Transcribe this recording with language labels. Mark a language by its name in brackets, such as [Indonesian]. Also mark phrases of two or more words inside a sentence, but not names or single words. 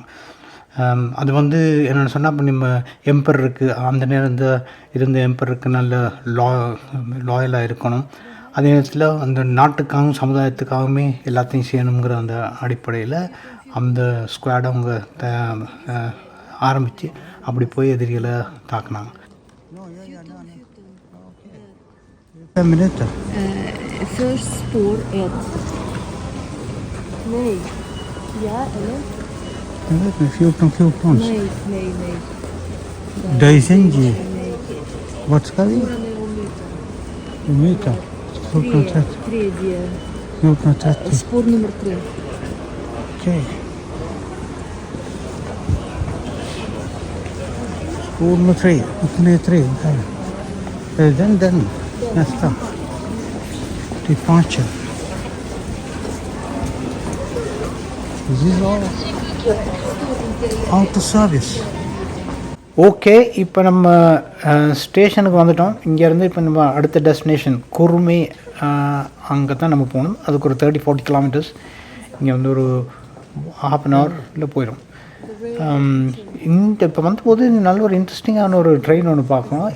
[Tamil] அது வந்து என்னென்னு சொன்னால், இப்போ நம்ம எம்பருக்கு அந்த நேரம் இருந்த எம்பருக்கு நல்ல லாயலாக இருக்கணும், அதே நேரத்தில் அந்த நாட்டுக்காகவும் சமுதாயத்துக்காகவுமே எல்லாத்தையும் செய்யணுங்கிற அந்த அடிப்படையில் அந்த ஸ்குவாடை அவங்க ஆரம்பித்து அப்படி போய் எதிரிகளை தாக்குனாங்க. [Swedish] Först spår 1. Nej. Ja, eller? Jag vet inte, 14. Nej. Daisenji. Vart ska vi? Myta. 14:30. 14:30. Spår nummer 3. Okej. Spår nummer 3. Upp ner 3. Den. Nästa. [English] Departure. This is all auto service. [Tamil] ஓகே, இப்போ நம்ம ஸ்டேஷனுக்கு வந்துட்டோம். இங்கேருந்து இப்போ நம்ம அடுத்த டெஸ்டினேஷன் குருமே, அங்கே தான் நம்ம போகணும். அதுக்கு ஒரு 30-40 கிலோமீட்டர்ஸ். இங்கே வந்து ஒரு ½ [English] an hour [Tamil] போயிடும். இப்போ வந்தபோது நல்ல ஒரு இன்ட்ரெஸ்டிங்கான ஒரு ட்ரெயின் ஒன்று பார்க்கணும்.